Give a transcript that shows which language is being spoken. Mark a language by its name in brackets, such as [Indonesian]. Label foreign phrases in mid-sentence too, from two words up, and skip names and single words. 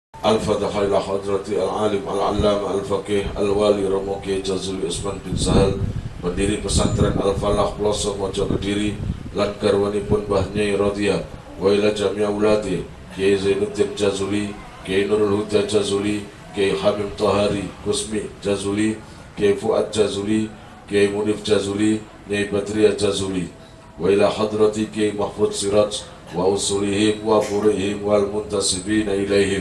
[Arabic] الفاتحة إلى حضرة العالم العلامة الفقيه الولي رومو كياي جزولي عثمان بن سهل, [Javanese] pendiri pesantren Al-Falah Pelosok Mojo Kediri, lan garwanipun Mbah Nyai Rodiyah, [Arabic] وإلى جميع أولاد كياي زين الدين جزولي، كياي نور الهدى جزولي، كياي حميم طاهري كوسمي جزولي، كياي فؤاد جزولي، كياي منيف جزولي، نياي بدرية جزولي، وإلى حضرة كياي محفوظ سراج وأصولهم وفروعهم والمنتسبين إليهم.